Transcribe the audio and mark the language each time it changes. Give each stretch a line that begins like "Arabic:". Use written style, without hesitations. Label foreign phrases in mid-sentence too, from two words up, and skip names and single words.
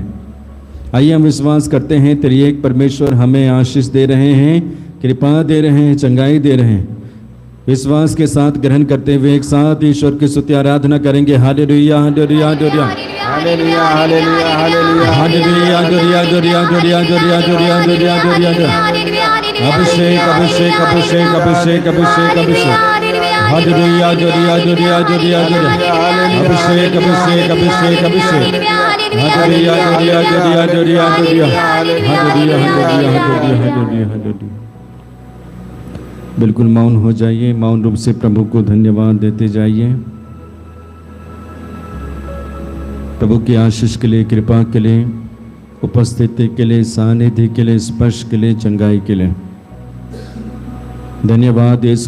Hindi: आइए हम विश्वास करते हैं तेरी एक परमेश्वर हमें आशीष दे रहे हैं, कृपा दे रहे हैं, चंगाई दे रहे हैं। विश्वास के साथ ग्रहण करते हुए एक साथ ईश्वर की स्तुति आराधना करेंगे। हालेलुया हालेलुया हालेलुया हालेलुया हालेलुया हालेलुया हालेलुया जोरिया जोरिया जोरिया जोरिया जोरिया जोरिया जोरिया अभिषेक अभिषेक अभिषेक अभिषेक अभिषेक अभिषेक हालेलुया जोरिया जोरिया जोरिया जोरिया अभिषेक अभिषेक अभिषेक अभिषेक हालेलुया जोरिया जोरिया जोरिया जोरिया हालेलुया हालेलुया हालेलुया हालेलुया हालेलुया। बिल्कुल मौन हो जाइए, मौन रूप से प्रभु को धन्यवाद देते जाइए। प्रभु की आशीष के लिए, कृपा के लिए, उपस्थिति के लिए, सानिध्य के लिए, स्पर्श के लिए, चंगाई के लिए धन्यवाद यीशु।